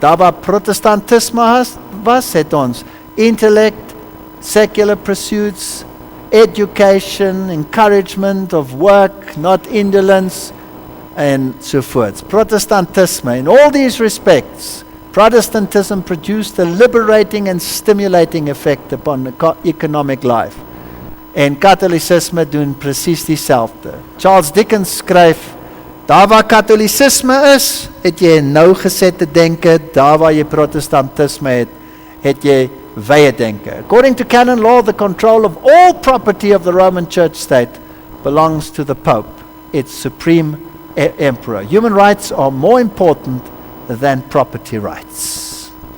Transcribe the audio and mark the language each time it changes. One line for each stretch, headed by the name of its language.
Afrikaans: Daar waar protestantisme was, het ons
English: intellect, secular pursuits, education, encouragement of work, not indolence, and so forth. Protestantisme, in all these respects, Protestantism produced a liberating and stimulating effect upon the economic life.
Afrikaans: En katholicisme doen presies dieselfde. Charles Dickens skryf, daar waar katholicisme is, het jy nou gesette denke, daar waar jy protestantisme het jy wye denke.
English: According to canon law, the control of all property of the Roman Church state belongs to the Pope, its supreme emperor. Human rights are more important than property rights.